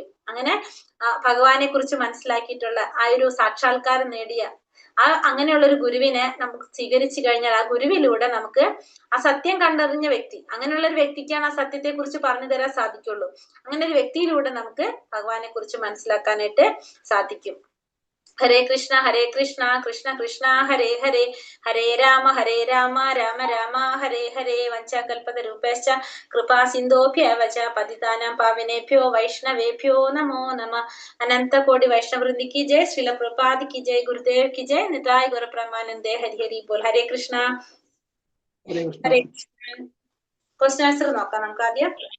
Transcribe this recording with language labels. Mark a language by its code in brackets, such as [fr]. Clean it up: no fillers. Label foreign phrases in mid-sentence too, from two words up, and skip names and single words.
[ml] അങ്ങനെ ഭഗവാനെ കുറിച്ച് മനസ്സിലാക്കിയിട്ടുള്ള ആ ഒരു സാക്ഷാത്കാരം നേടിയ അങ്ങനെയുള്ള ഒരു ഗുരുവിനെ നമുക്ക് സ്വീകരിച്ചു കഴിഞ്ഞാൽ ആ ഗുരുവിലൂടെ നമുക്ക് ആ സത്യം കണ്ടറിഞ്ഞ വ്യക്തി, അങ്ങനെയുള്ള ഒരു വ്യക്തിക്കാണ് ആ സത്യത്തെ കുറിച്ച് പറഞ്ഞു തരാൻ സാധിക്കുള്ളൂ. അങ്ങനെ ഒരു വ്യക്തിയിലൂടെ നമുക്ക് ഭഗവാനെ കുറിച്ച് മനസ്സിലാക്കാനായിട്ട് സാധിക്കും. [sa] ഹരേ കൃഷ്ണ കൃഷ്ണ കൃഷ്ണ ഹരേ ഹരേ, ഹരേ രാമ രാമ രാമ ഹരേ ഹരേ. വഞ്ചകൽപതരൂപേശ്ച കൃപാ സിന്ധോഭ്യവ ച പതിതാനാം പാവനേഭ്യോ വൈഷ്ണവേഭ്യോ നമോ നമഃ. അനന്ത കോടി വൈഷ്ണവൃന്ദി [hi] की जय, श्रील प्रभुपाद की जय, गुरुदेव की जय, [bn] নিতাই গৌর প্রেমানন্দে, হরি হরি বোল. [hi] हरे कृष्ण ഹരേ കൃഷ്ണ. [en] question answer [ml] നോക്കാം നമുക്ക് ആദ്യം.